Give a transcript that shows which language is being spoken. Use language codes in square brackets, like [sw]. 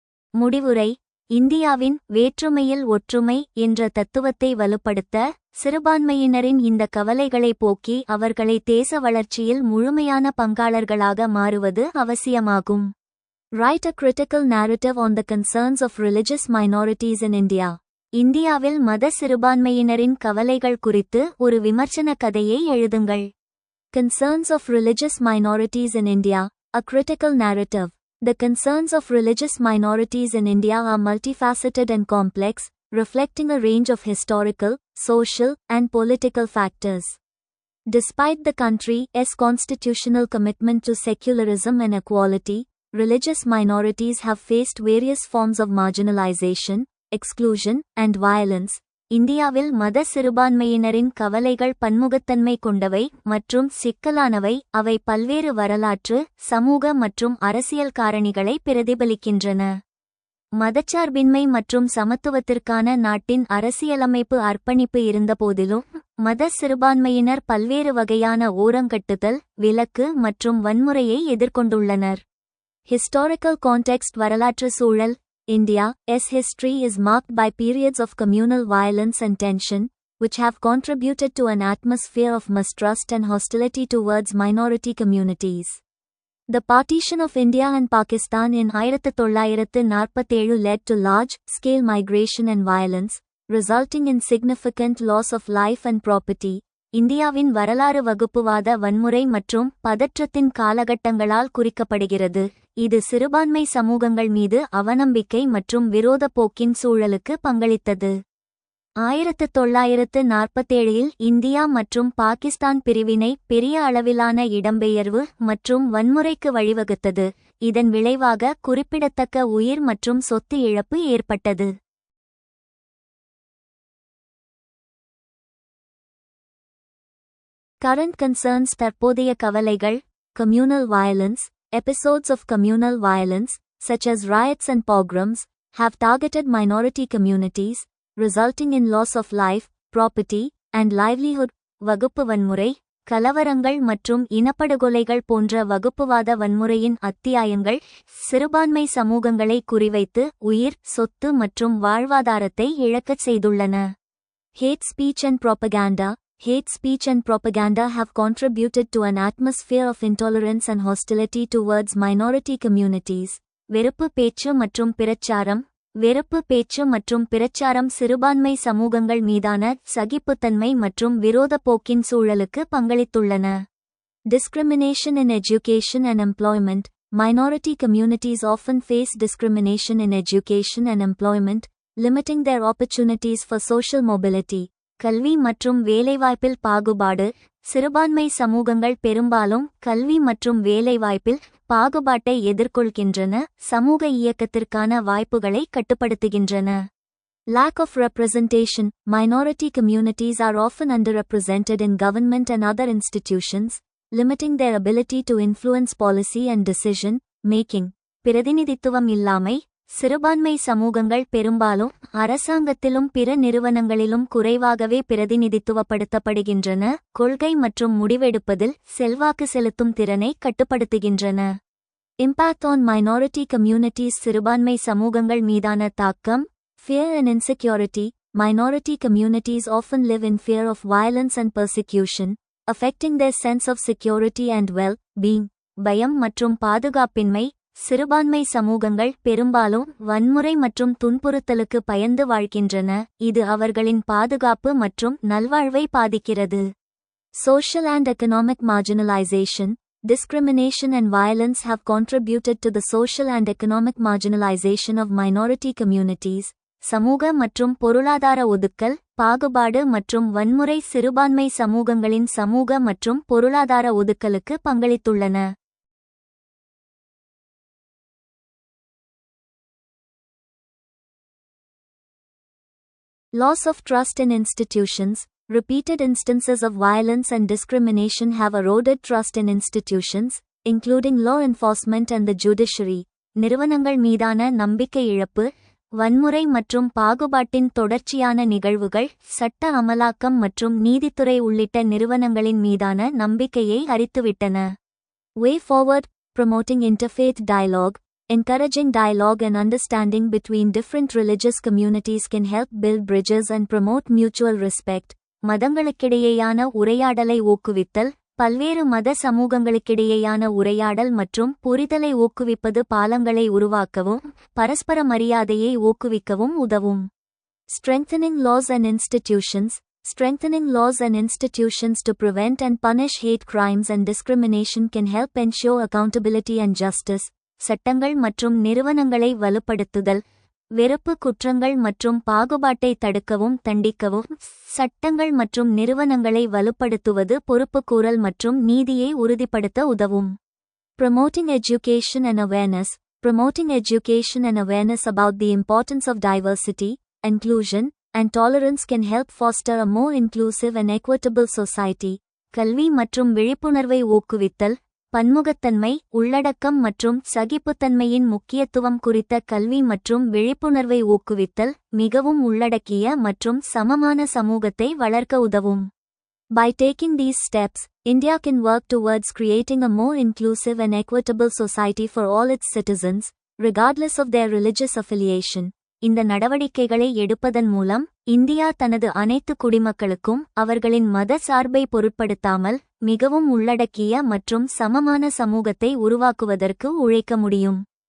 [ta] முடிவுரை. இந்தியாவின் வேற்றுமையில் ஒற்றுமை என்ற தத்துவத்தை வலுப்படுத்த சிறுபான்மையினரின் இந்த கவலைகளை போக்கி அவர்களை தேச வளர்ச்சியில் முழுமையான பங்காளர்களாக மாறுவது அவசியமாகும். [en] Write a critical narrative on the concerns of religious minorities in India. [ta] இந்தியாவில் மத சிறுபான்மையினரின் கவலைகள் குறித்து ஒரு விமர்சன கதையை எழுதுங்கள். [en] Concerns of religious minorities in India, a critical narrative. The concerns of religious minorities in India are multifaceted and complex, reflecting a range of historical, social, and political factors. Despite the country's constitutional commitment to secularism and equality, religious minorities have faced various forms of marginalization, exclusion, and violence. [ta] இந்தியாவில் மத சிறுபான்மையினரின் கவலைகள் பன்முகத்தன்மை கொண்டவை மற்றும் சிக்கலானவை. அவை பல்வேறு வரலாற்று, சமூக மற்றும் அரசியல் காரணிகளை பிரதிபலிக்கின்றன. மதச்சார்பின்மை மற்றும் சமத்துவத்திற்கான நாட்டின் அரசியலமைப்பு அர்ப்பணிப்பு இருந்தபோதிலும் மத சிறுபான்மையினர் பல்வேறு வகையான ஓரங்கட்டுதல், விலக்கு மற்றும் வன்முறையை எதிர்கொண்டுள்ளனர். [en] Historical context. [ta] வரலாற்று சூழல். [en] India's history is marked by periods of communal violence and tension, which have contributed to an atmosphere of mistrust and hostility towards minority communities. The partition of India and Pakistan in 1947 led to large-scale migration and violence, resulting in significant loss of life and property. [ta] இந்தியாவின் வரலாறு வகுப்புவாத வன்முறை மற்றும் பதற்றத்தின் காலகட்டங்களால் குறிக்கப்படுகிறது. இது சிறுபான்மை சமூகங்கள் மீது அவநம்பிக்கை மற்றும் விரோத போக்கின் சூழலுக்கு பங்களித்தது. 1947 இந்தியா மற்றும் பாகிஸ்தான் பிரிவினை பெரிய அளவிலான இடம்பெயர்வு மற்றும் வன்முறைக்கு வழிவகுத்தது. இதன் விளைவாக குறிப்பிடத்தக்க உயிர் மற்றும் சொத்து இழப்பு ஏற்பட்டது. [en] Current concerns. [ta] தற்போதைய கவலைகள். [en] Communal violence. Episodes of communal violence, such as riots and pogroms, have targeted minority communities, resulting in loss of life, property, and livelihood. [ta] வகுப்பு வன்முறை. கலவரங்கள் மற்றும் இனப்படுகொலைகள் போன்ற வகுப்புவாத வன்முறையின் அத்தியாயங்கள் சிறுபான்மை சமூகங்களை குறிவைத்து உயிர், சொத்து மற்றும் வாழ்வாதாரத்தை இழக்கச் செய்துள்ளன. [en] Hate speech and propaganda. Hate speech and propaganda have contributed to an atmosphere of intolerance and hostility towards minority communities. [ta] வெறுப்பு பேச்சு மற்றும் பிரச்சாரம். வெறுப்பு பேச்சு மற்றும் பிரச்சாரம் சிறுபான்மை சமூகங்கள் மீதான சகிப்புத்தன்மை மற்றும் விரோத போக்கின் சூழலுக்கு பங்களித்துள்ளன. [en] Discrimination in education and employment. Minority communities often face discrimination in education and employment, limiting their opportunities for social mobility. [ta] கல்வி மற்றும் வேலைவாய்ப்பில் பாகுபாடு. சிறுபான்மை சமூகங்கள் பெரும்பாலும் கல்வி மற்றும் வேலைவாய்ப்பில் பாகுபாட்டை எதிர்கொள்கின்றன, சமூக இயக்கத்திற்கான வாய்ப்புகளை கட்டுப்படுத்துகின்றன. [en] Lack of representation. Minority communities are often underrepresented in government and other institutions, limiting their ability to influence policy and decision making. [ta] பிரதிநிதித்துவம் இல்லாமை. சிறுபான்மை சமூகங்கள் பெரும்பாலும் அரசாங்கத்திலும் பிற நிறுவனங்களிலும் குறைவாகவே பிரதிநிதித்துவப்படுத்தப்படுகின்றன, கொள்கை மற்றும் முடிவெடுப்பதில் செல்வாக்கு செலுத்தும் திறனை கட்டுப்படுத்துகின்றன. [en] Impact on minority communities. [ta] சிறுபான்மை சமூகங்கள் மீதான தாக்கம். [en] Fear and insecurity. Minority communities often live in fear of violence and persecution, affecting their sense of security and well-being. [ta] பயம் மற்றும் பாதுகாப்பின்மை. சிறுபான்மை சமூகங்கள் பெரும்பாலும் வன்முறை மற்றும் துன்புறுத்தலுக்கு பயந்து வாழ்கின்றன, இது அவர்களின் பாதுகாப்பு மற்றும் நல்வாழ்வை பாதிக்கிறது. [en] Social and economic marginalization. Discrimination and violence have contributed to the social and economic marginalization of minority communities. [ta] சமூக மற்றும் பொருளாதார ஒதுக்கல், பாகுபாடு மற்றும் வன்முறை சிறுபான்மை சமூகங்களின் சமூக மற்றும் பொருளாதார ஒதுக்கலுக்கு பங்களித்துள்ளன. [en] Loss of trust in institutions. Repeated instances of violence and discrimination have eroded trust in institutions, including law enforcement and the judiciary. [ta] நிறுவனங்கள் மீதான நம்பிக்கை இழப்பு. வன்முறை மற்றும் பாகுபாட்டின் தொடர்ச்சியான நிகழ்வுகள் சட்ட அமலாக்கம் மற்றும் நீதித்துறை உள்ளிட்ட நிறுவனங்களின் மீதான நம்பிக்கையை அரித்துவிட்டன. [en] Way forward. Promoting interfaith dialogue. Encouraging dialogue and understanding between different religious communities can help build bridges and promote mutual respect. [ta] மதங்களுக்கிடையேயான உரையாடலை ஊக்குவித்தல். பல்வேறு மத சமூகங்களுக்கிடையேயான உரையாடல் மற்றும் புரிதலை ஊக்குவிப்பது பாலங்களை உருவாக்கவும் பரஸ்பர மரியாதையை ஊக்குவிக்கவும் உதவும். [en] Strengthening laws and institutions. Strengthening laws and institutions to prevent and punish hate crimes and discrimination can help ensure accountability and justice. [ta] சட்டங்கள் மற்றும் நிறுவனங்களை வலுப்படுத்துதல். வெறுப்பு குற்றங்கள் மற்றும் பாகுபாட்டை தடுக்கவும் தண்டிக்கவும் சட்டங்கள் மற்றும் நிறுவனங்களை வலுப்படுத்துவது பொறுப்புக்கூறல் மற்றும் நீதியை உறுதிப்படுத்த உதவும். [en] Promoting education and awareness. Promoting education and awareness about the importance of diversity, inclusion, and tolerance can help foster a more inclusive and equitable society. [ta] கல்வி மற்றும் விழிப்புணர்வை ஊக்குவித்தல். பன்முகத்தன்மை, உள்ளடக்கம் மற்றும் சகிப்புத்தன்மையின் முக்கியத்துவம் குறித்த கல்வி மற்றும் விழிப்புணர்வை ஊக்குவித்தல் மிகவும் உள்ளடக்கிய மற்றும் சமமான சமூகத்தை வளர்க்க உதவும். [en] By taking these steps, India can work towards creating a more inclusive and equitable society for all its citizens, regardless of their religious affiliation. [ta] இந்த நடவடிக்கைகளை எடுப்பதன் மூலம் இந்தியா தனது அனைத்து குடிமக்களுக்கும் அவர்களின் மத சார்பை பொருட்படுத்தாமல் மிகவும் உள்ளடக்கிய மற்றும் சமமான சமூகத்தை உருவாக்குவதற்கு உழைக்க முடியும்.